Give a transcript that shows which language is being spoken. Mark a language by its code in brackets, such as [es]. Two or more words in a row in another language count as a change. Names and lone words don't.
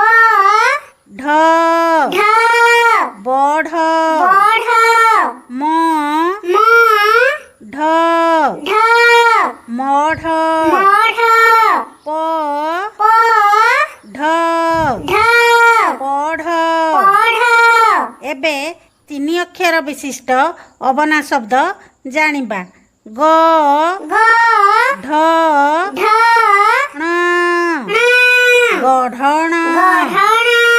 [or] ढ ढ बढ़ बढ़ म म ढ ढ मढ़ मढ़ प प ढ ढ पढ़ पढ़ ଏବେ ତିନି ଅକ୍ଷର ବିଶିଷ୍ଟ ଅବନା ଶବ୍ଦ ଜାଣିବା ଗ ଗ ଢ ଢ ଣ ଣ ଗଢ଼ଣ ଗଢ଼ଣ